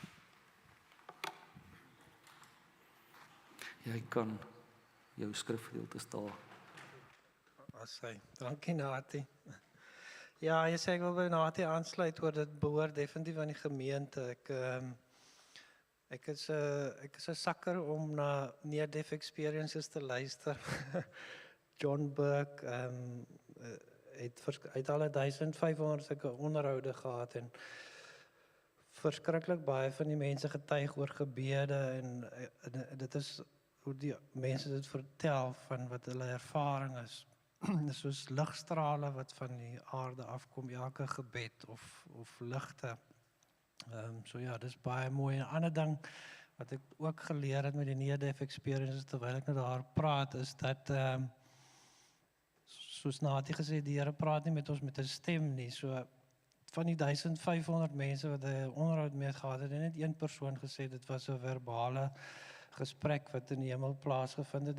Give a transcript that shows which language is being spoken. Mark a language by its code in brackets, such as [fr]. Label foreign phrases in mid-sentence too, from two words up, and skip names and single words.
[af] Jy kan jou skrifgedeeltes daar. Dankie, Nati. Ja, jy sê ek wil by Nati aansluit oor dit behoort definitief aan die gemeente. Ek is 'n sakker om na [en] near-death experiences [af] te luister. John Burke het al 1500 sulke onderhoude gehad, en verskriklik baie van die mense getuig oor gebede, en dit is hoe die mense dit vertel van wat hulle ervaring is. Dis soos ligstrale wat van die aarde afkom, elke gebed of ligte. So ja, dis baie mooi. 'n Ander ding wat ek ook geleer het met die [en] near-death experiences [af] terwyl ek nou daar praat, is dat soos Nati gesê, die Here praat nie met ons met 'n stem nie. So van die 1500 mense wat hy onderhoud mee gehad het, net een persoon gesê dit was 'n verbale gesprek wat in die hemel plaasgevind het.